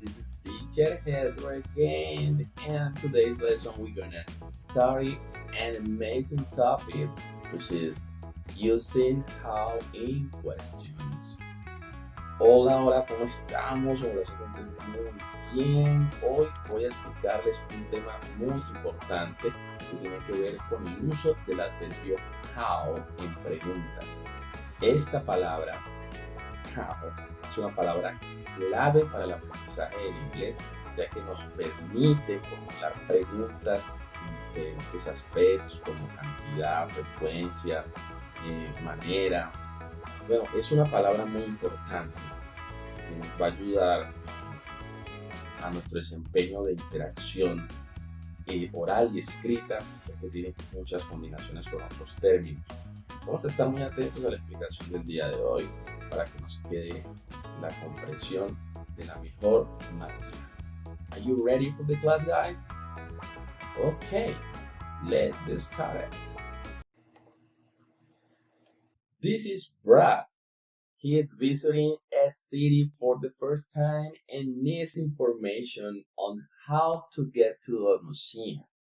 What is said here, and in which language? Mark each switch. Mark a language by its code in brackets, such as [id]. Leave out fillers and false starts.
[en] This is Teacher Heather again, and today's lesson we're gonna study an amazing topic, which is using how in questions. [es] Hola, hola, ¿cómo estamos? Hola, se encuentran muy bien. Hoy voy a explicarles un tema muy importante que tiene que ver con el uso del adverbio how en preguntas. Esta palabra es una palabra clave para el aprendizaje del inglés, ya que nos permite formular preguntas en diferentes aspectos como cantidad, frecuencia, manera. Bueno, es una palabra muy importante que nos va a ayudar a nuestro desempeño de interacción oral y escrita, ya que tiene muchas combinaciones con otros términos. Vamos a estar muy atentos a la explicación del día de hoy para que nos quede la comprensión de la mejor manera. [en] Are you ready for the class, guys? Okay, let's get started. This is Brad. He is visiting a city for the first time and needs information on how to get to a museum.